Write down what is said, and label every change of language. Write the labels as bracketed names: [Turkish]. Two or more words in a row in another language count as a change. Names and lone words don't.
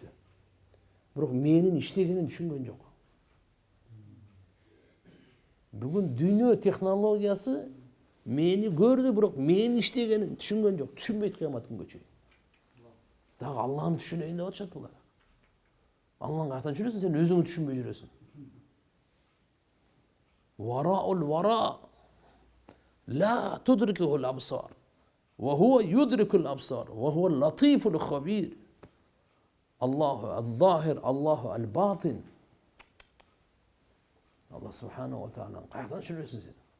[Kyrgyz] Бирок мээнин иштегенин түшүнгөн жок. Бүгүн дүйнө технологиясы мээни көрдү, бирок мээнин иштегенин түшүнгөн жок. Түшүнбөйт кыямат күнгө чейин. Дагы Аллахны түшүнөйүн деп атышат булар. Аллахны каяктан түшүнөсүң, сен өзүңдү түшүнбөй жүрөсүң. [Arabic] ورا الورى لا تدرك الأبصار وهو يدرك الأبصار وهو اللطيف الخبير. الله الظاهر الله الباطن. [Kyrgyz] Алла [Arabic] سبحانه وتعالى [Kyrgyz] каяктан түшүнөсүң сен?